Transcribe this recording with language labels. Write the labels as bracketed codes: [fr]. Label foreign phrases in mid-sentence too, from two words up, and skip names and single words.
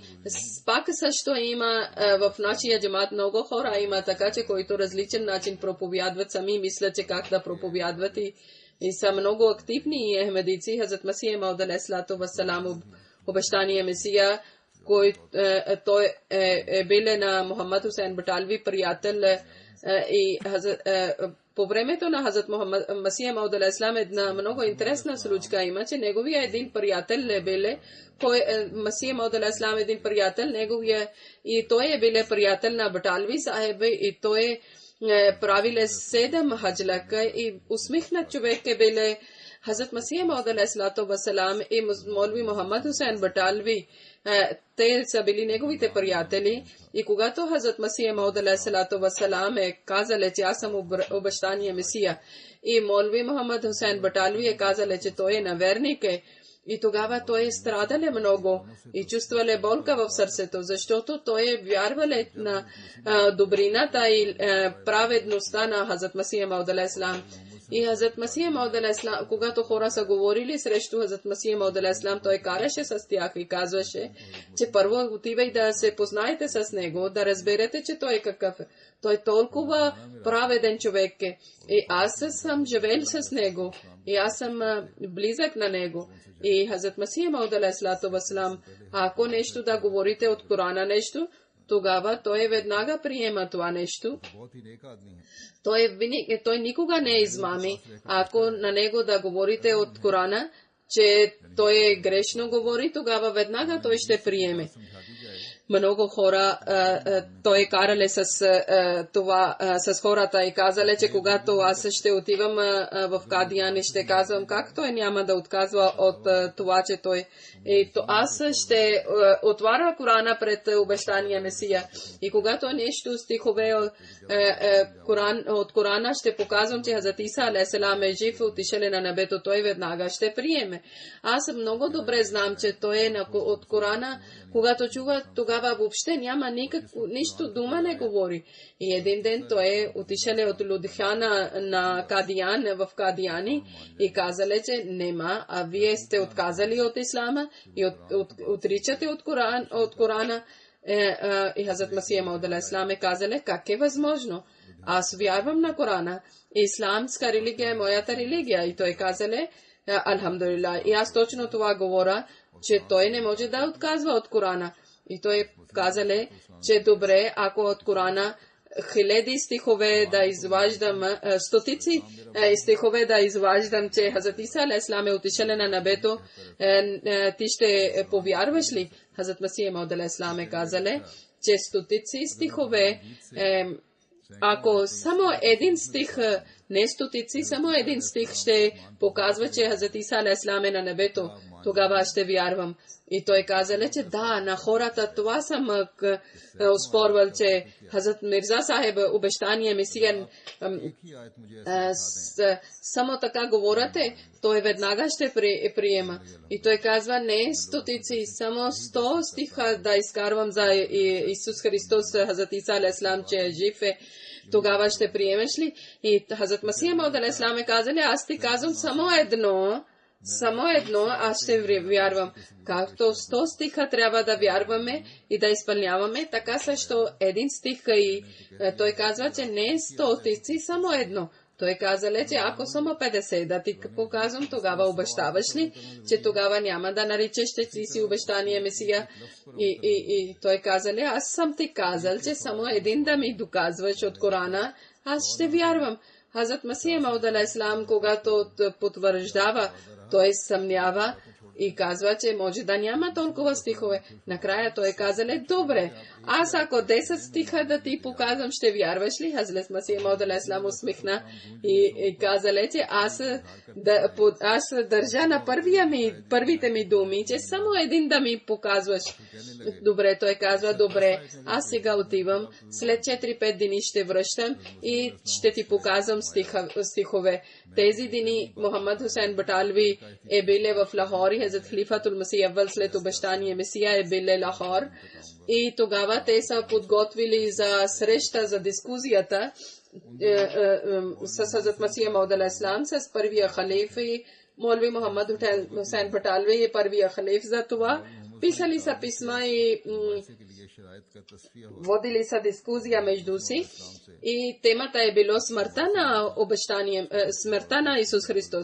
[bg] Пак също има в нашия джамат много хора има така, че които различен начин проповядват, сами мислят, че как да проповядват и са много активни и ахмедици. Хазрат Масия Мауд [ar] عليه الصلاة والسلام [bg] обещания Месия, той е бил на Мухаммад Хусейн Баталви приятел И по времето на Хазрат Масия Мауд [ar] عليه السلام [bg] една много интересна случка има, че неговия един приятел биле, Масия Мауд [ar] عليه السلام [bg] един приятел, неговия и той биле приятел на Баталви Сахеб и той правиле 7 хаджлака и усмихнат човек биле Хазрат Масия Мауд [ar] عليه السلام [bg] и Молви Мухаммад Хусейн Баталви. Те са били неговите приятели и когато Хазрат Масия Мауд [ar] عليه السلام [bg] казале, че аз съм обещания Месия и Молви Мухаммад Хусейн Баталви казале, че той наверник и тогава той страдале много и чувствале болка в сърцето, защото той вярвале на добрината и праведността на Хазрат Масия Мауд [ar] عليه السلام. [bg] И Хазрат Масия Мауд [ar] عليه السلام, [bg] когато хора са говорили срещу Хазрат Масия Мауд [ar] عليه السلام, [bg] той караше с тях и казваше, че първо отивай да се познаете с него, да разберете, че той какъв е. Той толкова праведен човек е. И аз съм живел с него. И аз съм близък на него. И Хазрат Масия Мауд [ar] عليه السلام, [bg] ако нещо да говорите от Корана нещо, тогава той веднага приема това нещо. Той никога не измами. Ако на него да говорите от Корана, че той грешно говори, тогава веднага той ще приеме. Много хора той карале с това с хората и казале, че когато аз ще отивам в Кадиян и ще казвам как той няма да отказва от това, че той аз ще отваря Корана пред обещания Месия. И когато нещо стихове от Корана ще показвам, че Хазрат Иса [ar] عليه السلام [bg] е жив, отишъл на небето, той веднага ще приеме. Аз много добре знам, че той е от Корана, когато чува, тогава въобще няма нищо дума не говори. И един ден той отишъл от Лудхяна на Кадиян, в Кадияни и казале, че нема, а вие сте отказали от ислама и отричате от Корана. И Хазрат Масия Мауд [ar] عليه السلام [bg] казале, как е възможно? Аз вярвам на Корана. Исламска религия е моята религия. И той казале, алхамдулилlah. И аз точно това говоря, че той не може да отказва от Корана. И той казале, че добре, ако от Корана хиляди стихове да изваждам, стотици стихове да изваждам, че Хазрат Иса [ar] عليه السلام [bg] е отишъл на небето, ти ще повярваш ли? Хазрат Масия Мауд [ar] عليه السلام [bg] казале, че стотици стихове, ако само един стих, не стотици, само един стих ще показва, че Хазрат Иса [ar] عليه السلام [bg] е на небето, тогава ще вярвам. И той казале, че да, на хората това съм оспорвал, че Хазрат Мирза Сахеб обещания Месия само така говорите, той веднага ще приема. И той казва, не стотици, само 100 стиха да изкарвам за Исус Христос, Хазрат Иса [ar] عليه السلام, [bg] че е жив е. Тогава ще приемеш ли? И Хазрат Масия Мауд [ar] عليه السلام [bg] казали, аз ти казвам само едно, аз ще вярвам. Както 100 стиха трябва да вярваме и да изпълняваме, така също един стих и той казва, че не е 100 стихи, само едно. Той казале, че ако само 50 да ти показвам, тогава обещаваш ли, че тогава няма да наричаш, че си обещания Месия? И той казале, аз съм ти казал, че само един да ми доказваш от Корана, аз ще вярвам. Хазрат Масия Мауд [ar] عليه السلام, [bg] когато потвърждава, той съмнява и казва, че може да няма толкова стихове. Накрая той казале, добре, аз ако 10 стиха да ти показвам, ще вярваш ли? Хазрат Масия Мауд [ar] عليه السلام [bg] усмихна и казале, че аз държа на първите ми думи, че само един да ми показваш. Добре, той казва, добре, аз сега отивам, след 4-5 дни ще връщам и ще ти показвам стихове. Тези дни Мухаммад Хусейн Баталви е биле в Лахор и Хазрат Халифатул Масих Аввал след обещания Месия е биле Лахор. И тогава те са подготвили за среща, за дискусията с Хазрат Масия Мауд [ar] عليه السلام, [bg] с първия халиф и Молви Мухаммад Хусейн Баталви и първия халиф за това. Писали са писма и водили са дискусия между си. И темата е било смъртта на обещание, смъртта на Исус Христос.